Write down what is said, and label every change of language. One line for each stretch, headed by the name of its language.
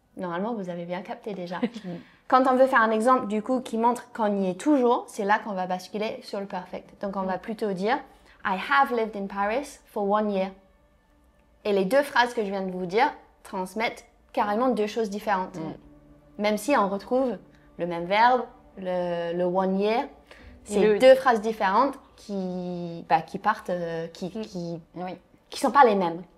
French: Normalement, vous avez bien capté déjà. Quand on veut faire un exemple du coup qui montre qu'on y est toujours, c'est là qu'on va basculer sur le perfect. Donc on va plutôt dire
English: I have lived in Paris for 1 year.
French: Et les 2 phrases que je viens de vous dire transmettent carrément 2 choses différentes. Même si on retrouve le même verbe, le 1 year, c'est 2 phrases différentes qui partent, qui sont pas les mêmes.